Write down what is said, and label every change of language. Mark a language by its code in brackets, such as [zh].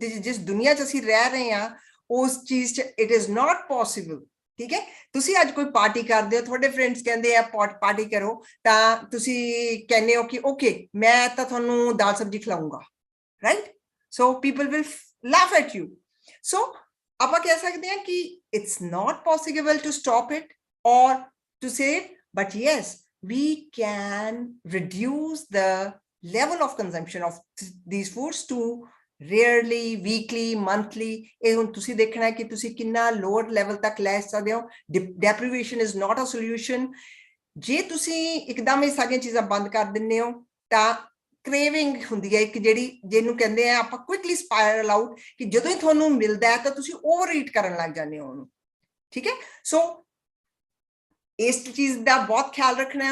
[pa] जिस दुनिया च ਅਸੀਂ ਰਹਿ ਰਹੇ ਹਾਂ ਉਸ ਚੀਜ਼ ਚ [en] it is not possible. [hi] ठीक है, तुसी आज कोई पार्टी करते हो, थोड़े फ्रेंड्स कहते हैं पार्टी करो, [pa] ਤਾਂ ਤੁਸੀਂ [hi] कहने हो कि ओके मैं तो ਤੁਹਾਨੂੰ दाल सब्जी खिलाऊंगा, right? [en] So people will laugh at you. So [pa] ਆਪਾਂ ਕਹਿ ਸਕਦੇ ਹਾਂ [en] कि it's not possible to stop it or to say it, but yes, we can reduce the level of consumption of these foods to rarely, weekly, monthly. [pa] ਇਹ ਹੁਣ ਤੁਸੀਂ ਦੇਖਣਾ ਹੈ ਕਿ ਤੁਸੀਂ ਕਿੰਨਾ ਲੋਅਰ ਲੈਵਲ ਤੱਕ ਲੈ ਸਕਦੇ ਹੋ। [en] Deprivation is not a solution. [pa] ਜੇ ਤੁਸੀਂ ਇੱਕਦਮ ਇਹ ਸਾਰੀਆਂ ਚੀਜ਼ਾਂ ਬੰਦ ਕਰ ਦਿੰਦੇ ਹੋ ਤਾਂ ਕ੍ਰੇਵਿੰਗ ਹੁੰਦੀ ਹੈ ਇੱਕ ਜਿਹੜੀ ਜਿਹਨੂੰ ਕਹਿੰਦੇ ਆ ਆਪਾਂ ਕੁਇਕਲੀ ਸਪਾਇਰਲ ਆਊਟ, ਕਿ ਜਦੋਂ ਹੀ ਤੁਹਾਨੂੰ ਮਿਲਦਾ ਹੈ ਤਾਂ ਤੁਸੀਂ ਓਵਰ ਈਟ ਕਰਨ ਲੱਗ ਜਾਂਦੇ ਹੋ ਉਹਨੂੰ, ਠੀਕ ਹੈ? ਸੋ ਇਸ ਚੀਜ਼ ਦਾ ਬਹੁਤ ਖਿਆਲ ਰੱਖਣਾ ਹੈ।